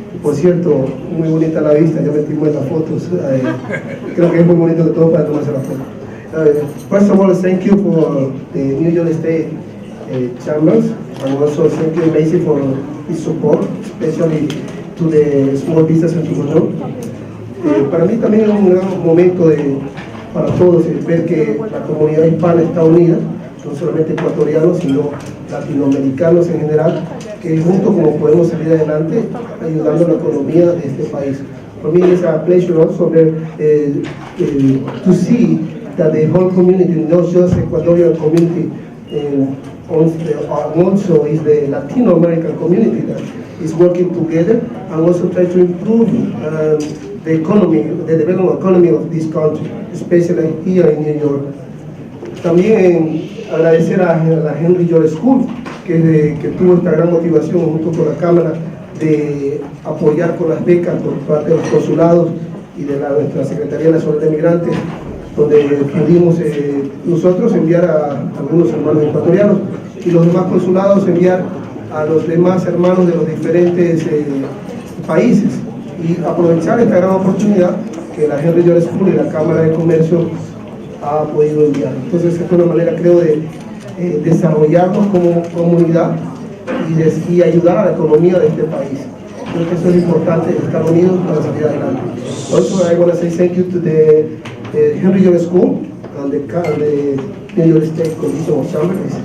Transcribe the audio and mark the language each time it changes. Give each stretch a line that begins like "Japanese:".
Spanish: Por cierto, muy bonita la vista, ya metimos en las fotos, creo que es muy bonito de todo para tomarse la foto.
English: First of all, thank you for the New York State Chambers, and also thank you Macy for his support, especially to the small business entrepreneur.
Spanish: Para mí también es un gran momento para todos ver que la comunidad hispana está unida, no solamente ecuatorianos, sino latinoamericanos en general, que juntos como podemos salir adelante ayudando a la economía de este país.
English: For me it's a pleasure also to see that the whole community, not just Ecuadorian community, also is the Latino American community that is working together and also try to improve the economy, the development economy of this country, especially here in New York.
Spanish: También agradecer a la Henry George School, que tuvo esta gran motivación junto con la Cámara de apoyar con las becas por parte de los consulados y de nuestra Secretaría Nacional de Migrantes, donde pudimos nosotros enviar a algunos hermanos ecuatorianos y los demás consulados enviar a los demás hermanos de los diferentes países, y aprovechar esta gran oportunidad que la Henry George School y la Cámara de Comercio ha podido enviar. Entonces, esta es una manera, creo, de desarrollarnos como comunidad y ayudar a la economía de este país. Creo que eso es importante, estar unidos para salir adelante.
English: Also, I want to say thank you to the Henry George School and the New York State Coalition of Chambers.